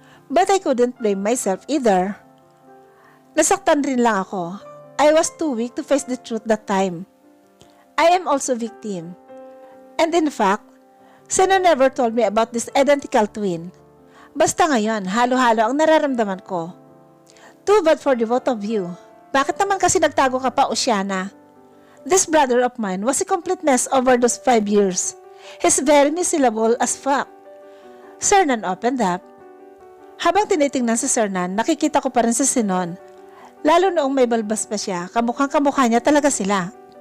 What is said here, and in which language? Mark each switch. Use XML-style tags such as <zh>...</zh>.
<en>But I couldn't blame myself either.</en> <tl>Nasaktan rin lang ako.</tl> <en>I was too weak to face the truth that time. I am also victim. And in fact, Seno never told me about this identical twin.</en> <tl>Basta ngayon, halo-halo ang nararamdaman ko.</tl> <en>Too bad for the both of you.</en> <tl>Bakit naman kasi nagtago ka pa, Oceana?</tl> <en>This brother of mine was a complete mess over those 5 years. He's very miserable as fuck. Cernan opened up.</en> <tl>Habang tinitingnan si Cernan, nakikita ko pa rin si Sinon. Lalo noong may balbas pa siya, kamukhang-kamukha niya talaga sila.</tl>